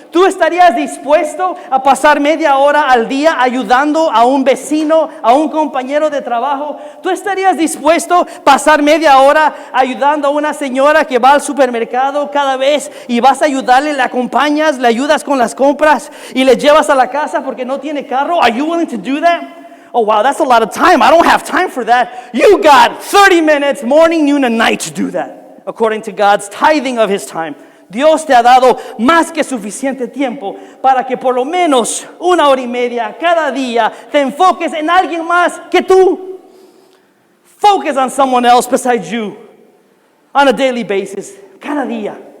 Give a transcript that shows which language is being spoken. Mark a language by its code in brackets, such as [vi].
[es] ¿Tú estarías dispuesto a pasar media hora al día ayudando a un vecino, a un compañero de trabajo? ¿Tú estarías dispuesto a pasar media hora ayudando a una señora que va al supermercado cada vez y vas a ayudarle, le acompañas, le ayudas con las compras y le llevas a la casa porque no tiene carro? [en] Are you willing to do that? oh wow, that's a lot of time. I don't have time for that. You got 30 minutes, morning, noon, and night to do that, according to God's tithing of His time. [es] Dios te ha dado más que suficiente tiempo para que por lo menos 1 hora y media cada día te enfoques en alguien más que tú. [en] Focus on someone else besides you on a daily basis, [es] cada día.